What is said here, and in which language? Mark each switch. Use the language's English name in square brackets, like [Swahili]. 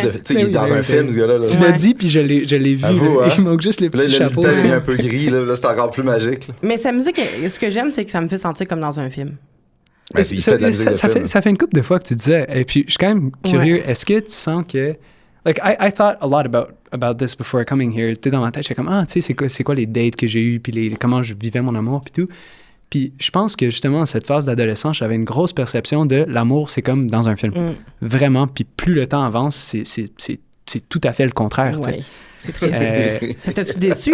[French] il est dans un film, ce gars-là. Tu l'as dit, puis je l'ai vu. Vous, hein? Il manque juste les petits chapeaux. Le lutin est un peu gris, là, c'est encore plus magique. Là. Mais sa musique, ce que j'aime, c'est que ça me fait sentir comme dans un film. Ben, ça fait une couple de fois que tu disais, et puis je suis quand même curieux, est-ce que tu sens que... [English] Like, I thought a lot about this before coming here. [French] Tu sais, dans ma tête, j'étais comme, tu sais, c'est quoi les dates que j'ai eues, puis comment je vivais mon amour, puis tout. Puis je pense que justement, à cette phase d'adolescence, j'avais une grosse perception de l'amour, c'est comme dans un film. Vraiment, puis plus le temps avance, c'est tout à fait le contraire. Ouais. C'est triste. Ça t'a-tu déçu?